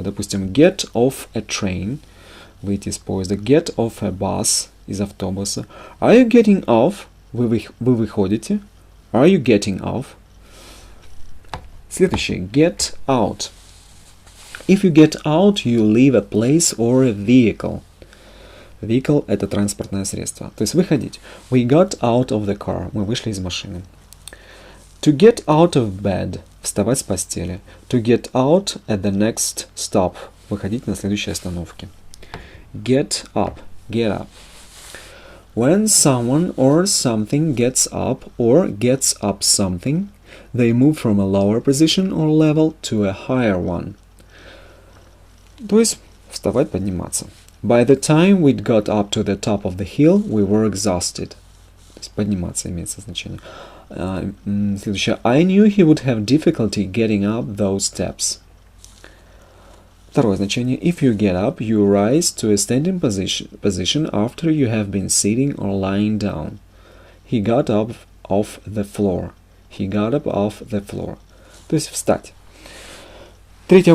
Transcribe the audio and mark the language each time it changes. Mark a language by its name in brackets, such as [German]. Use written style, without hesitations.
[Russian] Допустим, [English] get off a train [Russian] – выйти из поезда. [English] Get off a bus – [Russian] из автобуса. [English] Are you getting off? [Russian] Вы выходите. [English] Are you getting off? [Russian] Следующее. [English] Get out. If you get out, you leave a place or a vehicle. [Russian] Vehicle – это транспортное средство. То есть выходить. [English] We got out of the car. [Russian] Мы вышли из машины. [English] To get out of bed – [Russian] вставать с постели. [English] To get out at the next stop – [Russian] выходить на следующей остановке. [English] Get up – get up. When someone or something gets up or gets up something, they move from a lower position or level to a higher one. [Russian] То есть вставать, подниматься. [English] By the time we'd got up to the top of the hill, we were exhausted. [Russian] То есть подниматься имеется значение. Следующее. [English] I knew he would have difficulty getting up those steps. [Russian] Второе значение. [English] If you get up, you rise to a standing position after you have been sitting or lying down. He got up off the floor. He got up off the floor. [Russian] То есть встать. Третье.